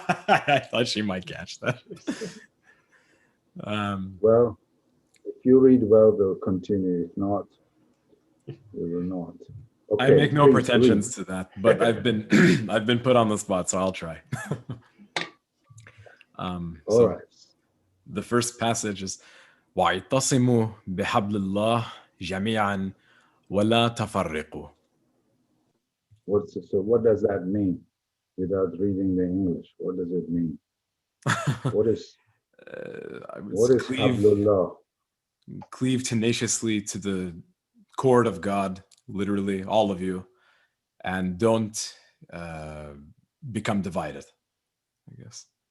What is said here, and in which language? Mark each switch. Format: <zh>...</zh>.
<en>I thought she might catch that. Well, if you read well, they'll continue. If not, they will not. Okay, I make no pretensions to that, but I've been I've been put on the spot, so I'll try. All right. The first passage is</en> <ar>وَاعْتَصِمُوا بِحَبْلِ اللَّهِ جَمِيعًا وَلَا تَفَرِّقُوا.</ar> <en>So what does that mean? Without reading the English, what does it mean? What is Hablullah? Cleave tenaciously to the cord of God, literally, all of you, and don't become divided, I guess.</en>